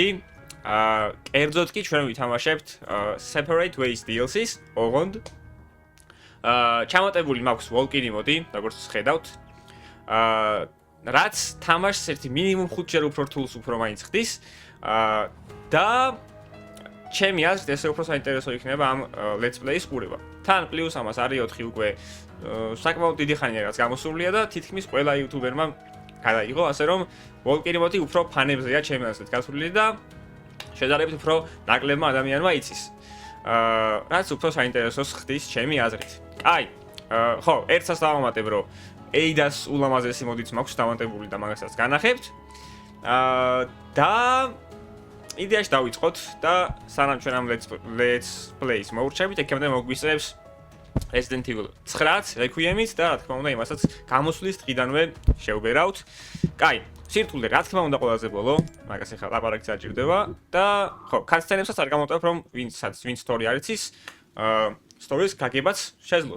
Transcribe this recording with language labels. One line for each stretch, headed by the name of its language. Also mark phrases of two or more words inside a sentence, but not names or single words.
Georgian: კერძოდ კი ჩვენ ვითამაშებთ Separate Ways DLC-ს, ოღონდ ჩამოტებული მაქვს Valkyrie მოდი, როგორც ხედავთ. რაც თამაშს ერთი მინიმუმ 5 ჯერ უფრო რთულს უფრო მაინც ხდის და ჩემი აზრით ესე უფრო საინტერესო იქნება ამ
English: let's play-
Georgian: ის ყურება. თან პლუს ამას არის 4 უკვე საკმაოდ დიდი ხანია რაც გამოსულია და თითქმის ყველა იუთუბერმა გადაიღო, ასე რომ Valkyrie მოდი უფრო ფანებზეა ჩემი აზრით გასული და შედარებით უფრო ნაკლებმა ადამიანმა იცის. რაც უფრო საინტერესოს ხდის ჩემი აზრით. აი, ხო, ერთსაც დავამატებ, რომ Eidas ულამაზესი მოდიც მაქვს დავანტებული და მაგასაც განახებთ. და იდეაში დავიწყოთ და სანამ ჩვენ ამ
English: let's play-
Georgian: ს მოურჩებით, ეკამდე მოგვისწრებს Resident Evil 9-ს, Requiem-ით და რა თქმა უნდა იმასაც გამოსვლის დღიდანვე შევბერავთ. კაი, სირთულე რა თქმა უნდა ყველაზე ბოლო, მაგას ახლა ლაპარაკი საჭირდება და ხო, cutscene-ებსაც არ გამოვტოვებ, რომ ვინც story არ იცის, story-ს გაგებაც შეძლოს.